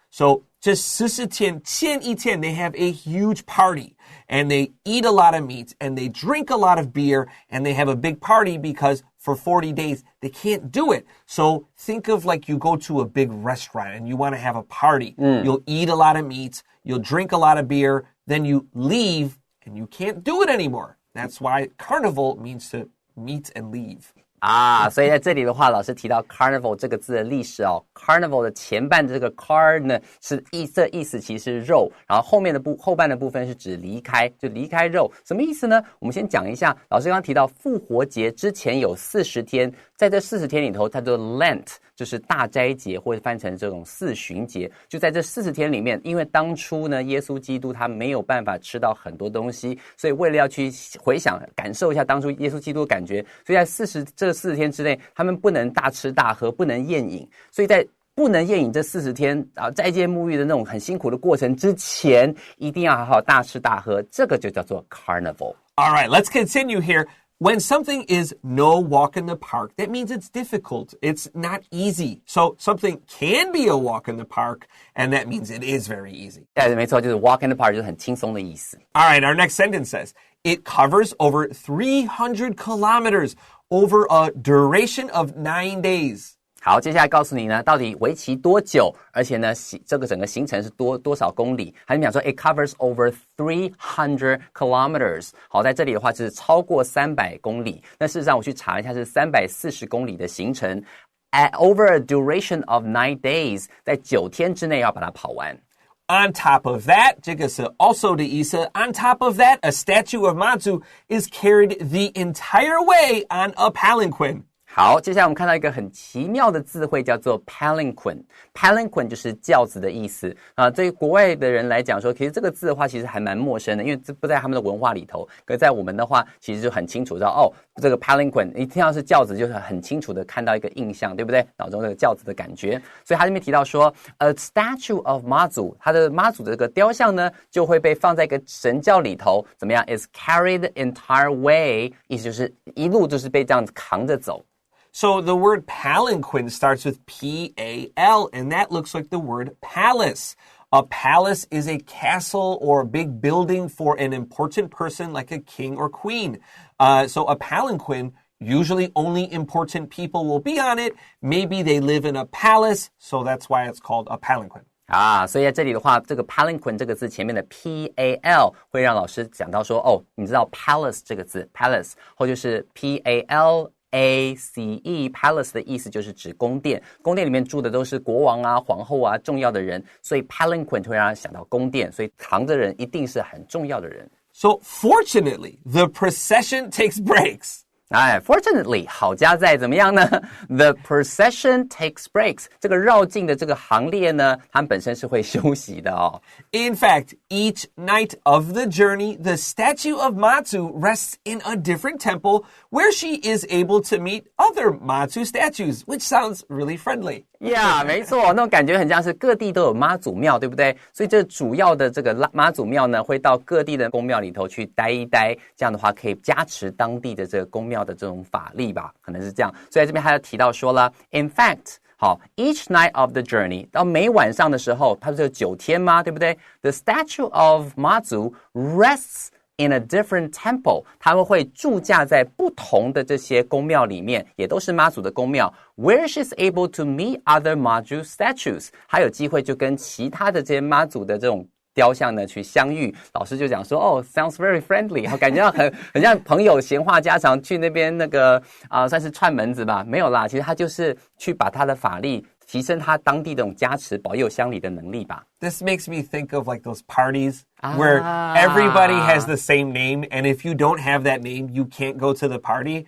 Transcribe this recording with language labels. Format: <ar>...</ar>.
<en>So</en> <zh>这14天前一天</zh> <en>they have a huge party and they eat a lot of meat and they drink a lot of beer and they have a big party because for 40 days they can't do it. So think of like you go to a big restaurant and you want to have a party. You'll eat a lot of meat, you'll drink a lot of beer, then you leave and you can't do it anymore. That's why carnival means to meet and leave.</en> <zh>所以在这里的话，老师提到 carnival 这个字的历史哦 ，carnival 的前半的这个 car 呢是这意思其实是肉，然后后半的部分是指离开，就离开肉，什么意思呢？我们先讲一下，老师刚刚提到复活节之前有40天，在这40天里头，它叫 Lent， 就是大斋节或者翻成这种四旬节，就在这40天里面，因为当初呢，耶稣基督他没有办法吃到很多东西，所以为了要去回想感受一下当初耶稣基督的感觉，所以在这40天之内，他们不能大吃大喝，不能宴饮，所以在不能宴饮这40天斋戒沐浴的那种很辛苦的过程之前，一定要好好大吃大喝，这个就叫做 carnival.</zh> <en>All right, let's continue here. When something is no walk in the park, that means it's difficult. It's not easy. So something can be a walk in the park, and that means it is very easy.</en> <zh>对，没错，就是</zh> <en>walk in the park</en> <zh>就是很轻松的意思。</zh> <en>All right, our next sentence says, it covers over 300 kilometers over a duration of 9 days.</en> <zh>好，接下来告诉你呢，到底为期多久，而且呢，这个整个行程是多少公里？还是讲说</zh> <en>，it covers over 300 kilometers。</en> <zh>好，在这里的话就是超过300公里。那事实上我去查一下，是340公里的行程 ，</zh> <en>at over a duration of 9 days，</en> <zh>在9天之内要把它跑完。</zh> <en>On top of that,</en> <zh>这个是</zh> <en>also</en> <zh>的意思。</zh> <en>On top of that, a statue of Mazu is carried the entire way on a palanquin.</en> <zh>好，接下来我们看到一个很奇妙的字汇，叫做 palanquin。palanquin 就是轿子的意思啊。对于国外的人来讲说，其实这个字的话，其实还蛮陌生的，因为这不在他们的文化里头。可是在我们的话，其实就很清楚知道哦，这个 palanquin 一听到是轿子，就是很清楚的看到一个印象，对不对？脑中这个轿子的感觉。所以他这边提到说 ，</zh> <en>a statue of Mazu，</en> <zh>他的妈祖的这个雕像呢，就会被放在一个神教里头，怎么样 ？</zh> <en>is carried the entire way，</en> <zh>意思就是一路就是被这样子扛着走。</zh> <en>So the word palanquin starts with P-A-L, and that looks like the word palace. A palace is a castle or a big building for an important person like a king or queen. So a palanquin, usually only important people will be on it. Maybe they live in a palace, so that's why it's called a palanquin.</en> <zh>啊，所以在这里的话，这个 palanquin 这个字前面的 P-A-L 会让老师讲到说，哦，你知道 palace 这个字 palace 或就是 P-A-L-A-C-E palace 的意思就是指宫殿，宫殿里面住的都是国王啊、皇后啊、重要的人，所以 palanquin 会让人想到宫殿，所以扛着人一定是很重要的人。</zh> <en>So fortunately, the procession takes breaks.</en> <zh>哎</zh> <en>，fortunately，</en> <zh>好家在怎么样呢</zh> <en>？The procession takes breaks。</en> <zh>这个绕境的这个行列呢，他们本身是会休息的哦。</zh> <en>In fact, each night of the journey, the statue of Mazu rests in a different temple where she is able to meet other Mazu statues, which sounds really friendly.</en> <zh>Yeah， 没错，那种感觉很像是各地都有妈祖庙，对不对？所以这主要的这个妈祖庙呢，会到各地的宫庙里头去待一待，这样的话可以加持当地的这个宫庙的这种法力吧，可能是这样。所以在这边还要提到说了 ，</zh> <en>in fact，</en> <zh>好 ，</zh> <en>each night of the journey，</en> <zh>到每晚上的时候，它不是有9天吗？对不对 ？</zh> <en>The statue of Mazu rests in a different temple，</en> <zh>他们会驻驾在不同的这些宫庙里面，也都是妈祖的宫庙 ，</zh> <en>where she's able to meet other Mazu statues，</en> <zh>还有机会就跟其他的这些妈祖的这种雕像呢去相遇。老师就讲说，哦 ，</zh> <en>sounds very friendly，</en> <zh>感觉到很像朋友闲话家常，去那边那个算是串门子吧，没有啦，其实他就是去把他的法力提升他当地这种加持保佑乡里的能力吧。</zh> <en>This makes me think of like those parties where everybody has the same name, and if you don't have that name, you can't go to the party.</en>